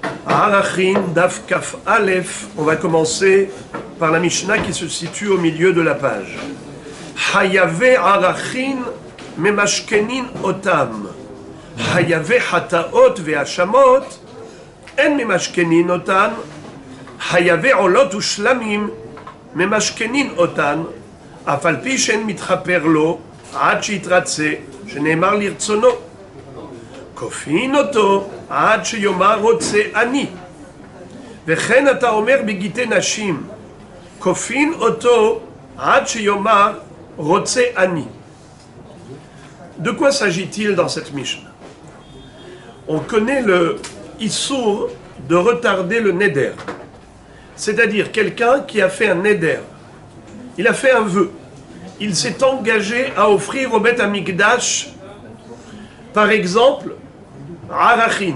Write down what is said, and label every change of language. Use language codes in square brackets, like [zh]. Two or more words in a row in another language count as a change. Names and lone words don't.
[he] ערכין דף כף אלף, [fr] on va commencer par la Mishnah qui se situe au milieu de la page. [he] חייבי ערכין ממשכנין אותם. חייבי חטאות ואשמות אין ממשכנין אותן. חייבי עולות ושלמים ממשכנין אותן. אף על פי שאין מתכפר לו עד שירצה שנאמר לרצונו. כופין אותו עד שיאמר רוצה אני. וכן אתה אומר בגיטי נשים, כופין אותו עד שיאמר רוצה אני. [fr] De quoi s'agit-il dans cette Mishnah? On connaît le issour de retarder le neder. C'est-à-dire quelqu'un qui a fait un neder. Il a fait un vœu. Il s'est engagé à offrir au [he] בית המקדש, [fr] par exemple, Arachin.